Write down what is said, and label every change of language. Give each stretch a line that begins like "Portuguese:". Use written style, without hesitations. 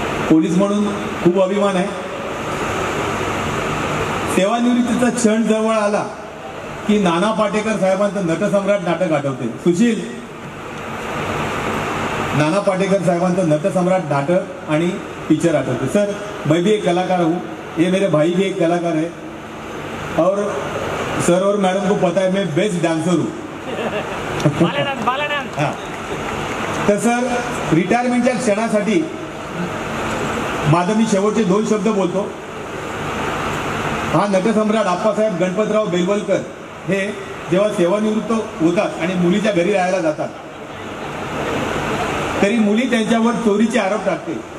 Marathi: Police म्हणून खूप अभिमान आहे. सेवानिवृत्तीचा क्षण जवळ आला की नाना पाटेकर साहेबांचं नटसम्राट नाटक आठवते. सुशील नाना पाटेकर साहेबांचं नटसम्राट नाटक आणि पिक्चर आठवते.
Hindi: सर मैं भी एक कलाकार हूँ, ये मेरे भाई भी एक कलाकार है और सर और मैडम को पता है मैं बेस्ट डांसर हूँ.
Marathi: हाँ, तर सर रिटायरमेंटच्या क्षणासाठी माझं मी शेवटचे 2 शब्द बोलतो. हा नटसम्राट आप्पासाहेब गणपतराव बेलवलकर हे जेव्हा सेवानिवृत्त होतात आणि मुलीच्या घरी राहायला जातात, तरी मुली त्यांच्यावर चोरीचे आरोप टाकते.